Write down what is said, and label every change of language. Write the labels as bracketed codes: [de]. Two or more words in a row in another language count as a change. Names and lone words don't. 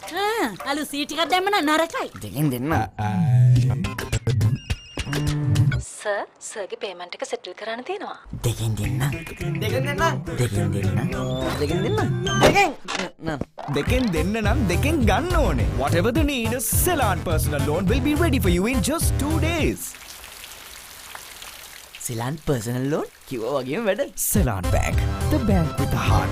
[si] අලු සීට් එකක් දැම්ම නම් නරකයි. දෙකෙන් දෙන්න. සර් සර්ගේ පේමන්ට් එක සෙටල් කරන්න තියෙනවා. දෙකින් දෙන්න. දෙකෙන් දෙන්න නම් දෙකෙන් ගන්න ඕනේ. [en] Whatever the need, Ceylon personal loan will be ready for you in just 2 days. [si] Ceylon personal loan කිව්වා වගේම වැඩ. [en] Ceylon Bank, the bank with the heart.